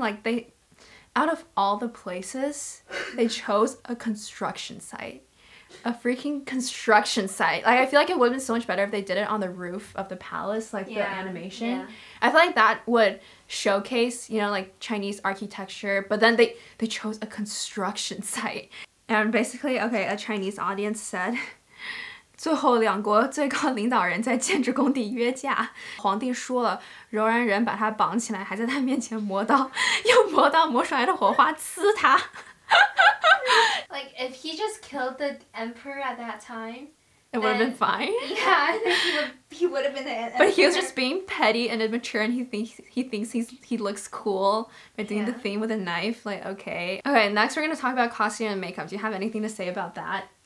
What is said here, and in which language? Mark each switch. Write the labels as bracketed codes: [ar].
[en] Like they, out of all the places, they chose a construction site. A freaking construction site. Like I feel like it would have been so much better if they did it on the roof of the palace, like the animation. Yeah. I feel like that would showcase, you know, like Chinese architecture, but then they chose a construction site. And basically, okay, a Chinese audience said, [zh] 最后两国最高领导人在建筑工地约架，皇帝说了，柔然人把他绑起来，还在他面前磨刀，用磨刀磨出来的火花刺他。 [en] Like, if he just killed the emperor at that time, it would have been fine. Yeah, I think he would have been the emperor. But he was just being petty and immature, and he thinks he looks cool by doing the thing with a knife. Like, okay. Okay, next we're gonna talk about costume and makeup. Do you have anything to say about that?